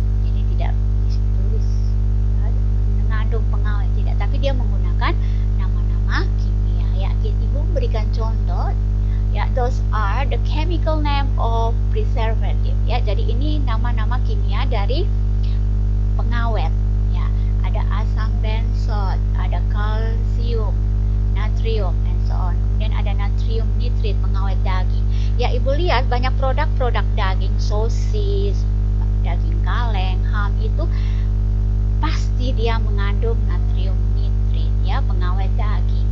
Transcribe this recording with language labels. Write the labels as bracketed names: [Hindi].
[Indonesian] Jadi tidak ditulis mengandung pengawet, tidak, tapi dia menggunakan nama-nama kimia, ya. Ibu berikan contoh, ya. [English] Those are the chemical name of preservative, ya. [Indonesian] Jadi ini nama-nama kimia dari pengawet, ya. Ada asam bensot, ada kalsium, natrium, [English] and so on. [Indonesian] Kemudian ada natrium nitrit, pengawet daging. Ya, ibu lihat banyak produk-produk daging, sosis, daging kaleng, ham, itu pasti dia mengandung natrium nitrit, ya, pengawet daging.